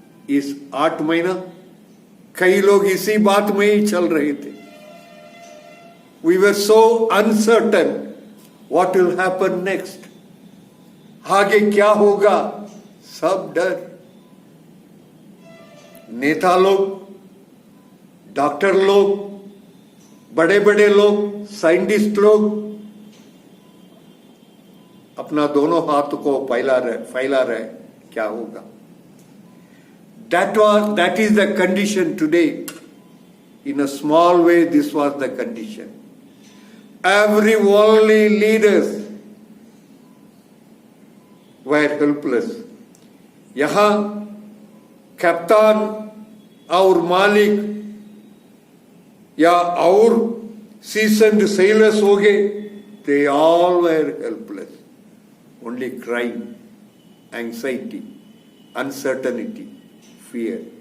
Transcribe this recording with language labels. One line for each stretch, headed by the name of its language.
Hindi: इस 8 महीना कई लोग इसी बात में ही चल रहे थे।
English: We were so uncertain what will happen next.
Hindi: आगे क्या होगा? सब डर। नेता लोग, डॉक्टर लोग, बड़े बड़े लोग, साइंटिस्ट लोग अपना दोनों हाथ को फैला रहे, क्या होगा?
English: That is the condition today. In a small way, this was the condition. Every worldly leaders were helpless.
Hindi: यहाँ कप्तान और मालिक या और
English: seasoned sailors
Hindi: हो गए,
English: they all were helpless. Only crime, anxiety, uncertainty, fear.